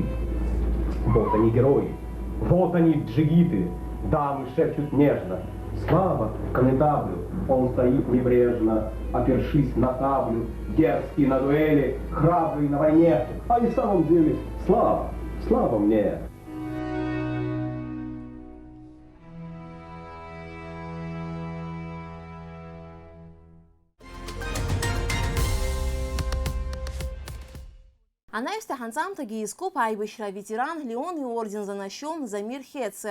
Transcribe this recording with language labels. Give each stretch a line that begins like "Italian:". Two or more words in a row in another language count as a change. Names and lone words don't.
Russian: Вот они герои, вот они джигиты, дамы шепчут нежно. Слава конетаблю, он стоит небрежно, опершись на саблю, дерзкий на дуэли, храбрый на войне. А и в самом деле слава, слава мне.
Abkhazian: Анаҩсҭа ҳанҵамҭагьы изкуп аибашьра ветеран Леон иорден занашьом Замир Хеце.